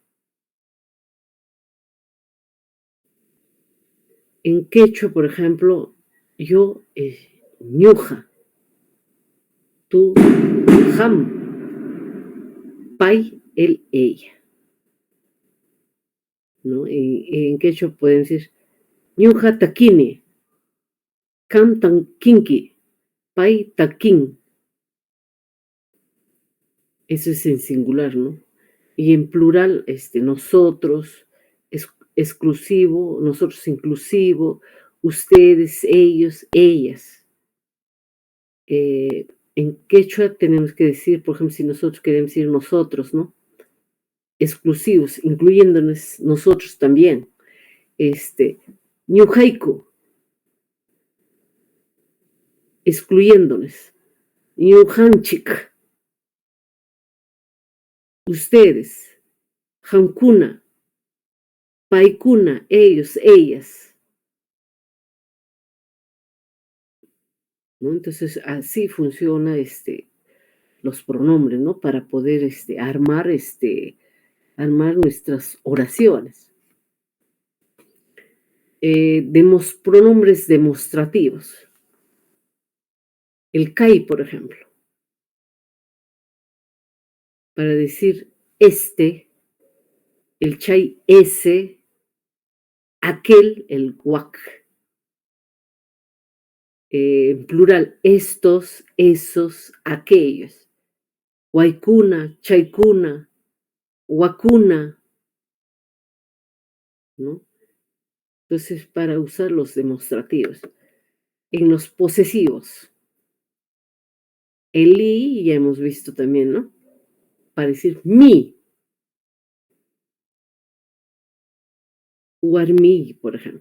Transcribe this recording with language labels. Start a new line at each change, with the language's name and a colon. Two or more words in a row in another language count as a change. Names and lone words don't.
Spanish: En quechua, por ejemplo, yo, ñuja, tú, jam, pai, él, ella. ¿No? En quechua pueden decir
Quechua: ñuja taquini, cam tanquinqui, pai taquín.
Spanish: Eso es en singular, ¿no? Y en plural, nosotros, exclusivo, nosotros inclusivo, ustedes, ellos, ellas. En quechua tenemos que decir, por ejemplo, si nosotros queremos decir nosotros, ¿no? Exclusivos, incluyéndonos nosotros también. Ñujaiku, excluyéndonos.
Quechua: ñuqanchik, ustedes, qamkuna, paykuna,
Spanish: ellos, ellas, ¿no? Entonces, así funciona los pronombres, ¿no? Para poder armar nuestras oraciones. Pronombres demostrativos. El kai, por ejemplo, para decir el chay, ese, aquel, el guac. En plural, estos, esos, aquellos.
Quechua: Waikuna, chaykuna, wakuna,
Spanish: ¿no? Entonces, para usar los demostrativos. En los posesivos. El i ya hemos visto también, ¿no? Para decir mi. Warmi, por ejemplo.